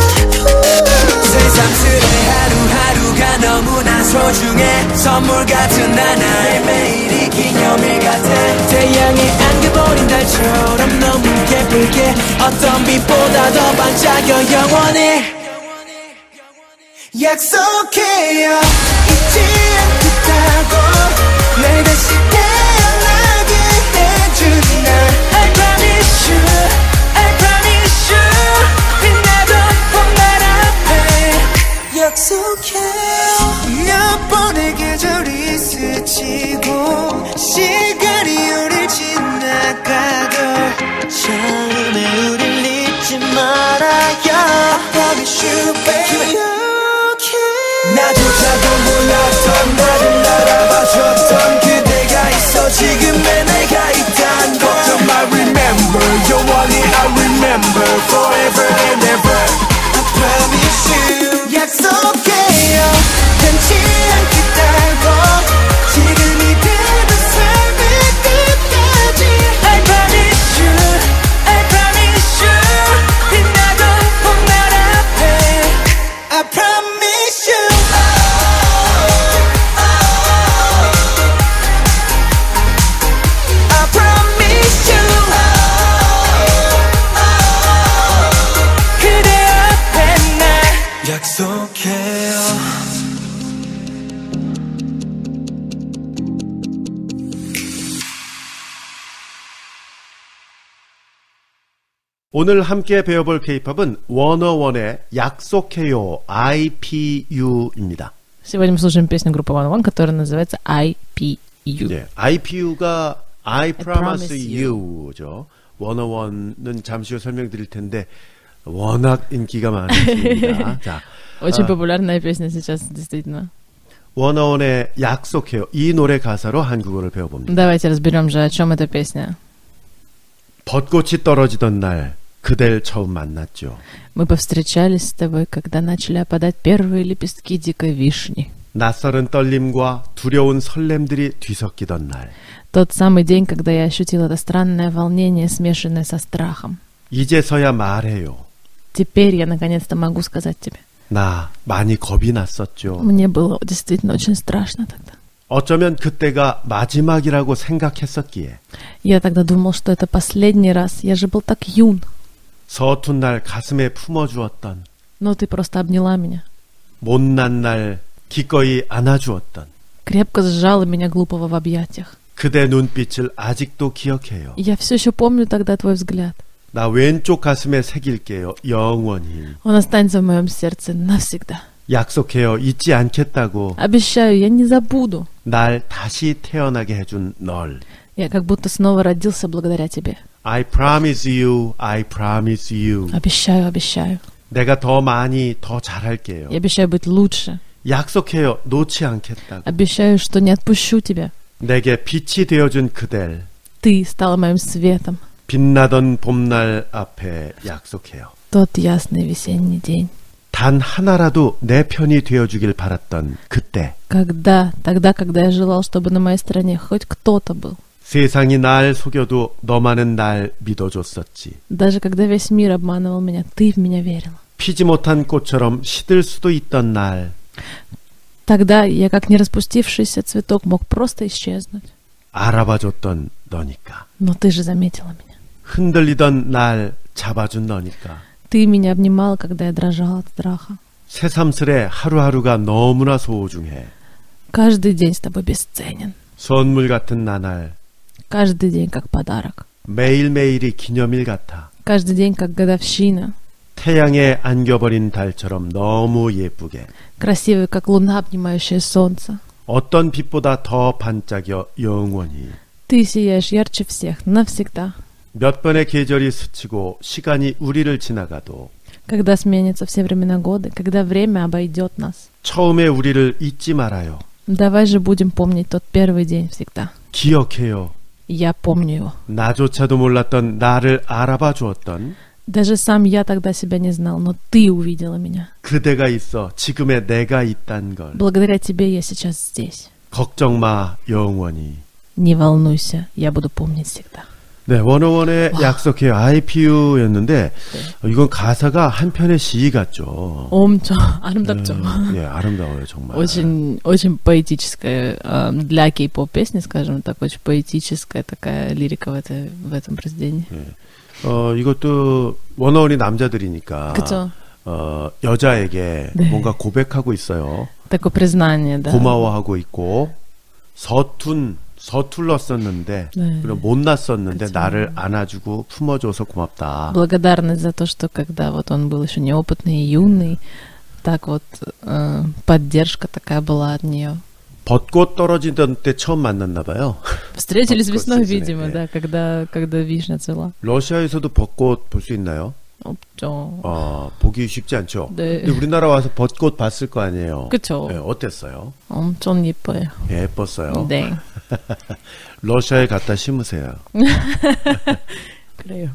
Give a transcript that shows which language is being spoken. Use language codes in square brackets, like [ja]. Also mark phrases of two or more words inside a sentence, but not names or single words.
[ko] 세상스레 하루하루가 너무나 소중해 선물 같은 나날 매일이 기념일 같아 태양에 안겨버린 달처럼 너무 예쁘게 어떤 빛보다 더 반짝여 영원히 약속해요 잊지 않겠다고 날 다시 태어나게 해준 날 [en] I promise you I promise you [ko] 빛나던 봄날 앞에 약속해요 몇 번의 계절이 스치고 시간이 우릴 지나가도 처음에 우릴 잊지 말아요 [en] I promise you baby [ko] 나조차도 몰랐던 나를 알아봐줬던 그대가 있어 지금의 내가 있단 걸 [en] I remember 영원히 I remember forever and ever I promise you [ko] 약속해요 변치 않겠다고 지금 이대로 삶의 끝까지 [en] I promise you I promise you [ko] 빛나던 봄날 앞에 [en] I promise you [ko] 약속해요 오늘 함께 배워볼 K-팝은 워너원의 약속해요 IPU입니다. [ru] Сегодня мы слушаем песню группы One One, которая называется IPU. [ko] 네, IPU가 [en] I promise [ko] promise you죠. 워너원은 잠시 후 설명드릴 텐데 워낙 인기가 많습니다. 자, [ru] Очень популярная песня сейчас, действительно. [ko] 워너원의 약속해요. 이 노래 가사로 한국어를 배워봅니다. [ru] Давайте разберем же, о чем эта песня. [ko] 벚꽃이 떨어지던 날 그댈 처음 만났죠. [ru] Мы повстречались с тобой, когда начали опадать первые лепестки дикой вишни. [ko] 낯설은 떨림과 두려운 설렘들이 뒤섞이던 날. [ru] Тот самый день, когда я ощутила это странное волнение, смешанное со страхом. [ko] 이제서야 말해요. [ru] Теперь я наконец-то могу сказать тебе. [ko] 나 많이 겁이 났었죠. [ru] Мне было действительно очень страшно тогда. [ko] 어쩌면 그때가 마지막이라고 생각했었기에 [ru] Я тогда думал, что это последний раз. Я же был так юн. [ko] 서툰 날 가슴에 품어주었던 [ru] Но ты просто обняла меня. [ko] 못난 날 기꺼이 안아주었던 [ru] Крепко сжала меня глупого в объятиях. [ko] 그대 눈빛을 아직도 기억해요. [ru] Я все еще помню тогда твой взгляд. [ko] 나 왼쪽 가슴에 새길게요. 영원히. [ru] Он останется в моем сердце навсегда. [ko] 약속해요. 잊지 않겠다고. [ru] Обещаю, я не забуду. [ko] 날 다시 태어나게 해준 널. [ru] Я как будто снова родился благодаря тебе. [en] I promise you, I promise you. [ru] Обещаю, обещаю. [ko] 내가 더 많이 더 잘할게요. [ru] Я обещаю быть лучше. [ko] 약속해요. 놓지 않겠다고. [ru] Обещаю, что не отпущу тебя. [ko] 내게 빛이 되어준 그댈. [ru] Ты стала моим светом. [ko] 빛나던 봄날 앞에 약속해요. [ru] Тот ясный весенний день. [ko] 단 하나라도 내 편이 되어주길 바랐던 그때. [ru] Тогда, когда я желал, чтобы на моей стороне хоть кто-то был. [ko] 세상이 날 속여도 너만은 날 믿어줬었지. [ru] Даже когда весь мир обманывал меня, ты в меня верила. [ko] 피지 못한 꽃처럼 시들 수도 있던 날. [ru] Тогда я, как не распустившийся цветок, мог просто исчезнуть. [ko] 알아봐줬던 너니까. [ru] Но ты же заметила меня. [ko] 흔들리던 날 잡아준 너니까. [ru] Ты меня обнимала, когда я дрожала от страха. [ko] 새삼스레 하루하루가 너무나 소중해. [ru] Каждый день с тобой бесценен. [ko] 선물 같은 나날. [ru] Каждый день как подарок. [ko] 매일매일이 기념일 같아. [ru] Каждый день как годовщина. [ko] 태양에 안겨버린 달처럼 너무 예쁘게. [ru] Красивый, как луна, обнимающая солнце. [ko] 어떤 빛보다 더 반짝여 영원히. [ru] Ты сияешь ярче всех, навсегда. [ko] 몇 번의 계절이 스치고 시간이 우리를 지나가도 [ru] Когда сменятся все времена года, когда время обойдет нас. [ko] 처음에 우리를 잊지 말아요. [ru] Давай же будем помнить тот первый день всегда. [ko] 기억해요. [ru] Я помню его. [ko] 나조차도 몰랐던 나를 알아봐 주었던 [ru] Даже сам я тогда себя не знал, но ты увидела меня. [ko] 그대가 있어 지금의 내가 있단 걸. [ru] Благодаря тебе я сейчас здесь. [ko] 걱정 마 영원히. [ru] Не волнуйся, я буду помнить всегда. [ko] 네, 원어원의 약속해요. IPU였는데 이건 가사가 한 편의 시 같죠. 엄청 아름답죠. 예, 아름다워요 정말. [ru] Очень, очень поэтическая для кей-поп песни, скажем так, очень поэтическая такая лирика в этом произведении. [ko] 예. 이것도 원어원이 남자들이니까. 그쵸. 여자에게 네. 뭔가 고백하고 있어요. [ru] Такое признание, да. [ko] 고마워하고 있고 서툴렀었는데 네. 그리고 못났었는데 그쵸. 나를 안아주고 품어줘서 고맙다. [ru] Благодарность за то, что когда вот он был еще неопытный и юный, так вот поддержка такая была от нее. [ko] 벚꽃 떨어지던 때 처음 만났나 봐요. [ru] Встретились [ko] 벚꽃 [ru] весной, [ko] 시즌에, [ru] видимо, [ko] 네. [ru] да, когда вишня цвела. [ko] 러시아에서도 벚꽃 볼 수 있나요? 없죠. 보기 쉽지 않죠. 네. 근데 우리나라 와서 벚꽃 봤을 거 아니에요. 그쵸. 네, 어땠어요? 엄청 예뻐요. 예뻤어요. 네. 러시아에 갖다 심으세요. 그래요.